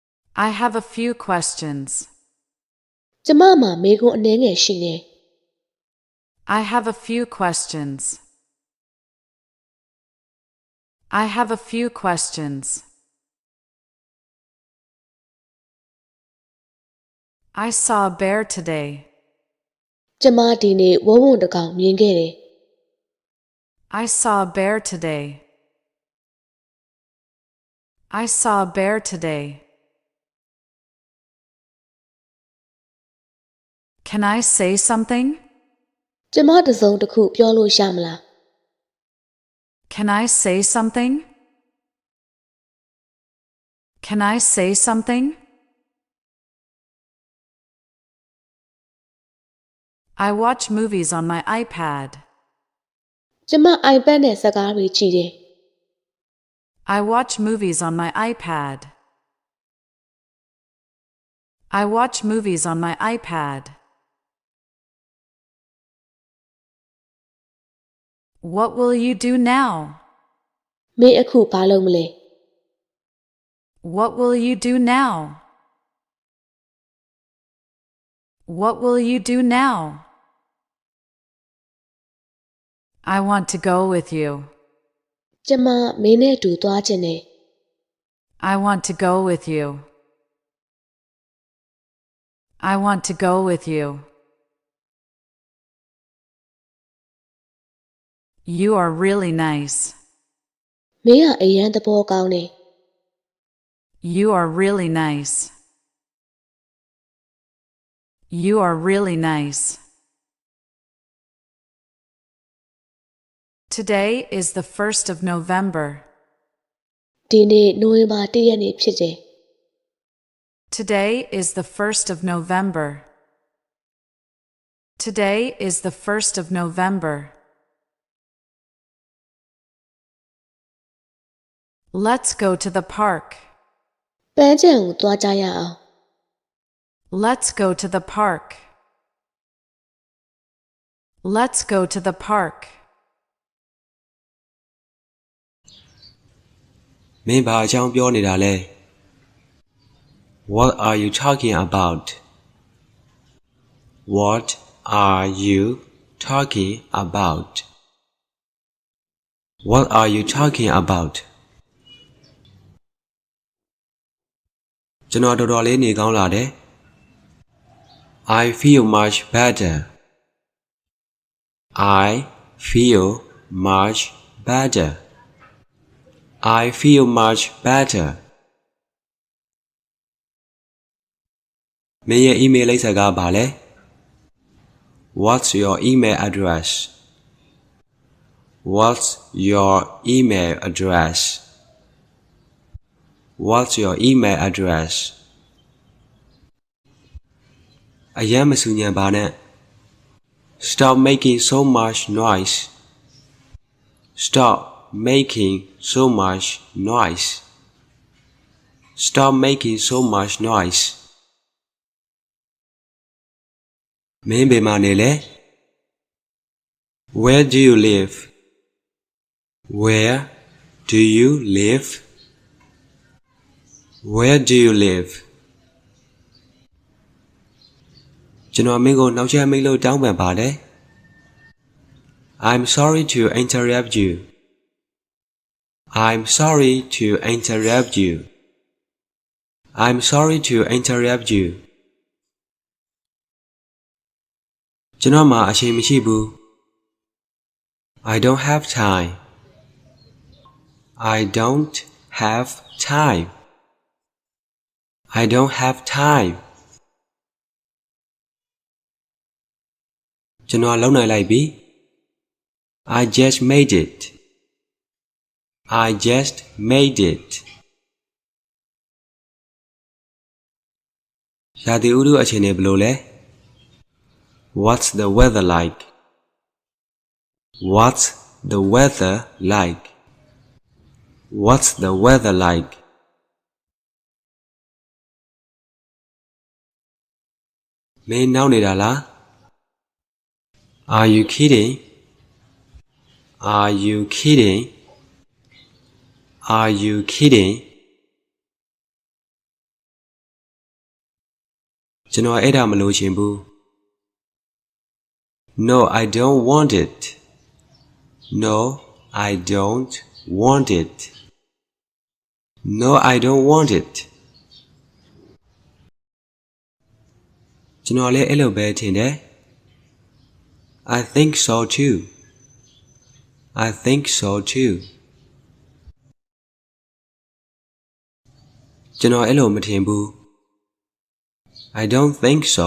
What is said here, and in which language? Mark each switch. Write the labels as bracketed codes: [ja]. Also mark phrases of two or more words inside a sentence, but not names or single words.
[en] I have a few questions. [my] ကျမမှာမေးခွန်းအနည်းငယ်ရှိနေ [en] I have a few questions. I have a few questions. I saw a bear today. [my] ကျမဒီနေ့ဝုန်းဝုန်းတစ်ကောင်မြင်ခဲ့တယ် [en] I saw a bear today. I saw a bear today. Can I say something? [my] ကျမတစ်စုံတစ်ခုပြောလို့ရမလား [en] Can I say something? Can I say something? I watch movies on my iPad. [my] ကျမ iPad နဲ့ဇာတ်ကားတွေကြည့်တယ် [en] I watch movies on my iPad. I watch movies on my iPad. What will you do now? [my] မင်းအခုဘာလုပ်မလဲ [en] What will you do now? What will you do now? I want to go with you. [my] ကျမမင်းနဲ့အတူသွားချင်တယ် [en] I want to go with you. I want to go with you. You are really nice. [my] မင်းကအရန်သဘောကောင်းတယ် [en] You are really nice. You are really nice. Today is the 1st of November. [my] ဒီနေ့နိုဝင်ဘာ 1 ရက်နေ့ဖြစ်တယ် [en] Today is the 1st of November. Today is the 1st of November. Let's go to the park. [my] ပန်းခြံကိုသွားကြရအောင် [en] Let's go to the park. Let's go to the park. [my] မင်းဘာအကြောင်းပြောနေတာလဲ [en] What are you talking about? What are you talking about? What are you talking about? [my] ကျွန်တော်တော်တော်လေးနေကောင်းလာတယ် [en] I feel much better. I feel much better. I feel much better. [my] မင်းရဲ့ email လိပ်စာကဘာလဲ [en] What's your email address? What's your email address? What's your email address? [my] အယမ်းမဆူညံပါနဲ့ [en] Stop making so much noise. Stop making so much noise. Stop making so much noise. [my] မင်းဘယ်မှာနေလဲ [en] Where do you live? Where do you live? Where do you live? [my] ကျွန်တော်မင်းကိုနောက်ချက်မိတ်လို့တောင်းပန်ပါတယ် [en] I'm sorry to interrupt you. I'm sorry to interrupt you. I'm sorry to interrupt you. [my] ကျွန်တော်မှာအချိန်မရှိဘူး [en] I don't have time. I don't have time. I don't have time. [my] ကျွန်တော်လုပ်နိုင်လိုက်ပြီ [en] I just made it. I just made it. [my] ရာသီဥတုအခြေအနေဘယ်လိုလဲ [en] What's the weather like? What's the weather like? What's the weather like? [my] မင်းနောက်နေတာလား [en] Are you kidding? Are you kidding? Are you kidding? [my] ကျွန်တော်အဲ့ဒါမလိုချင်ဘူး [en] No, I don't want it. No, I don't want it. No, I don't want it. [my] ကျွန်တော်လည်းအဲ့လိုပဲထင်တယ် [en] I think so too. I think so too. [my] ကျွန်တော်အဲ့လိုမထင်ဘူး [en] I don't think so.